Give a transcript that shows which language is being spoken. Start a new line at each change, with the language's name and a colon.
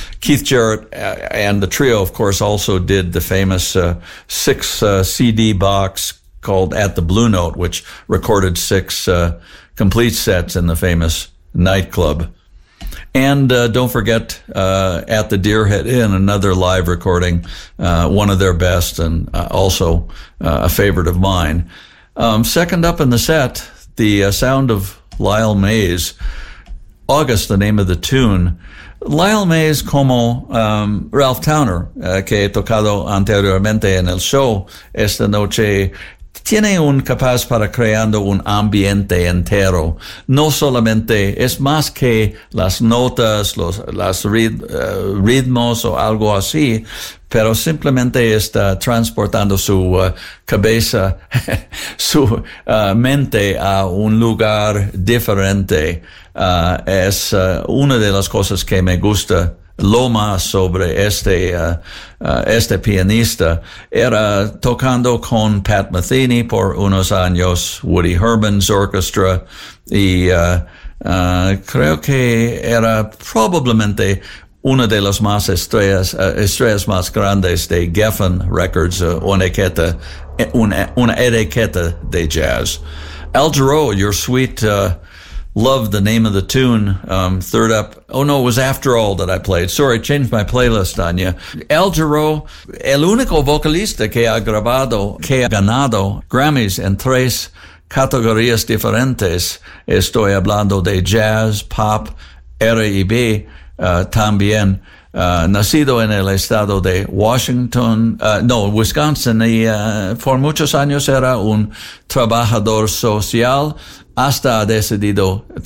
English: Keith Jarrett and the trio, of course, also did the famous six CD box called At the Blue Note, which recorded six complete sets in the famous nightclub. And don't forget, At the Deerhead Inn, another live recording, one of their best and also a favorite of mine. Second up in the set, the sound of Lyle Mays. August, the name of the tune.
Spanish: Lyle Mays, como Ralph Towner, que he tocado anteriormente en el show esta noche, tiene un capaz para creando un ambiente entero. No solamente, es más que las notas, ritmos o algo así, pero simplemente está transportando su cabeza, su mente a un lugar diferente. Es una de las cosas que me gusta lo más sobre este pianista. Era tocando con Pat Metheny por unos años, Woody Herman's Orchestra, y creo que era probablemente una de las más estrellas más grandes de Geffen Records, una etiqueta de jazz.
English: Al Jarreau, Your Sweet Love, the name of the tune, third up. Oh, no, it was After All that I played. Sorry, changed my playlist on you.
Spanish: Al Jarreau, el único vocalista que ha grabado, que ha ganado Grammys en tres categorías diferentes. Estoy hablando de jazz, pop, R&B, también nacido en el estado de Washington, Wisconsin, y por muchos años era un trabajador social, hasta ha decidido